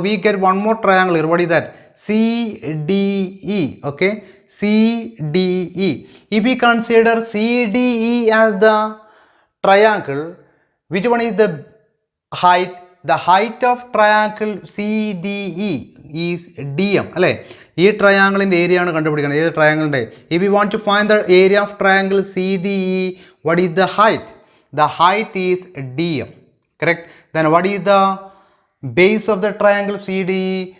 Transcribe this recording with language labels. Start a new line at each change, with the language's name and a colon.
English: We get one more triangle here. What is that? CDE. Okay, CDE. If we consider CDE as the triangle, which one is the height? The height of triangle CDE is DM.
Malayalam: അല്ലേ, ഈ ട്രയാങ്കിളിൻ്റെ area ആണ് കണ്ടുപിടിക്കുന്നത്, ഏത് ട്രയാങ്കിളിൻ്റെ.
English: If we want to find the area of triangle CDE, what is the height? The height is DM, correct? Then what is the base of the triangle CDE?